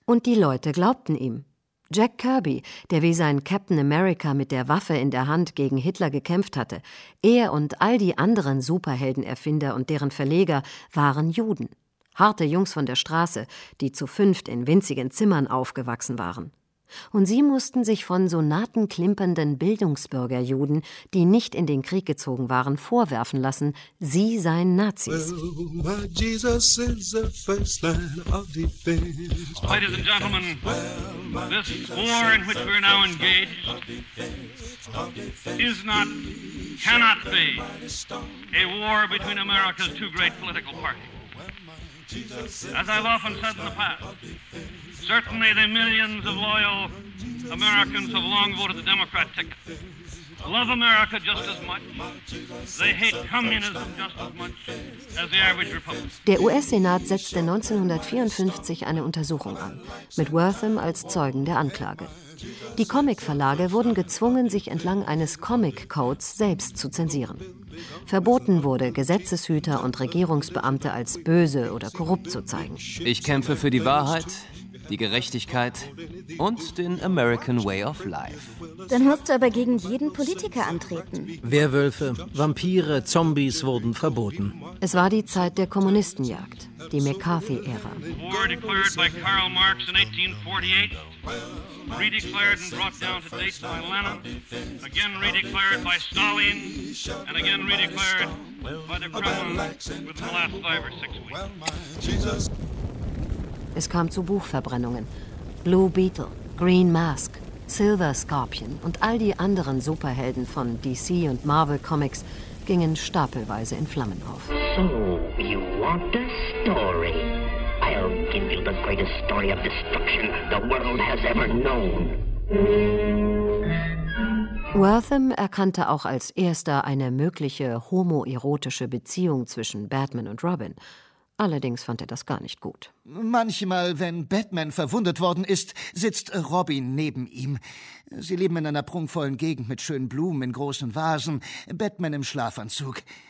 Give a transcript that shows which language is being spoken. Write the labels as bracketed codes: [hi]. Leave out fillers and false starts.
[de] Und die Leute glaubten ihm. Jack Kirby, der wie sein Captain America mit der Waffe in der Hand gegen Hitler gekämpft hatte, er und all die anderen Superheldenerfinder und deren Verleger waren Juden. Harte Jungs von der Straße, die zu 5 in winzigen Zimmern aufgewachsen waren. Und sie mussten sich von sonatenklimpernden Bildungsbürgerjuden, die nicht in den Krieg gezogen waren, vorwerfen lassen, sie seien Nazis. [en] Well, my Jesus is the first line of defense. Ladies and gentlemen, this war in which we are now engaged is not, cannot be, a war between America's 2 great political parties. As I've often said in the past, certainly the millions of loyal Americans have long voted the Democrat ticket. Love America just as much. They hate communism just as much as the average Republican. [de] Der US-Senat setzte 1954 eine Untersuchung an, mit Wortham als Zeugen der Anklage. Die Comic-Verlage wurden gezwungen, sich entlang eines Comic-Codes selbst zu zensieren. Verboten wurde, Gesetzeshüter und Regierungsbeamte als böse oder korrupt zu zeigen. Ich kämpfe für die Wahrheit, die Gerechtigkeit und den American Way of Life. Dann musst du aber gegen jeden Politiker antreten. Werwölfe, Vampire, Zombies wurden verboten. Es war die Zeit der Kommunistenjagd, die McCarthy-Ära. [en] War declared by Karl Marx in 1848, redeclared and brought down to date by Lenin, again redeclared by Stalin, and again redeclared by the Kremlin within the last 5 or 6 weeks. [de] Es kam zu Buchverbrennungen. Blue Beetle, Green Mask, Silver Scorpion und all die anderen Superhelden von DC und Marvel Comics gingen stapelweise in Flammen auf. [en] So, you want a story? I'll give you the greatest story of destruction the world has ever known. [de] Wortham erkannte auch als erster eine mögliche homoerotische Beziehung zwischen Batman und Robin. Allerdings fand er das gar nicht gut. Manchmal, wenn Batman verwundet worden ist, sitzt Robin neben ihm. Sie leben in einer prunkvollen Gegend mit schönen Blumen in großen Vasen, Batman im Schlafanzug.